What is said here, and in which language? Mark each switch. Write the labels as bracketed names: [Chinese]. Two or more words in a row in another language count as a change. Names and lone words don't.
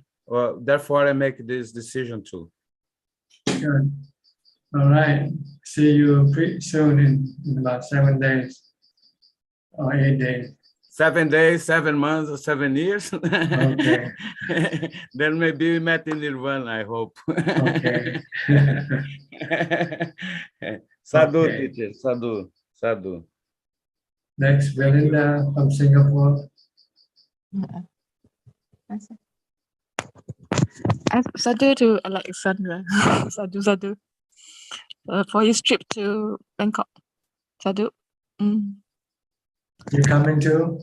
[English] Therefore, I make this decision too. Good. All right. See you soon in about 7 days. or 8 days? 7 days, 7 months, or 7 years. Okay. Then maybe we met in Nirvana, I hope. Okay. Sadhu, Okay. teacher, sadhu, sadhu. Next, Belinda from Singapore. Sadhu to Alexandra. Sadhu. For his trip to Bangkok. Sadhu. You coming too?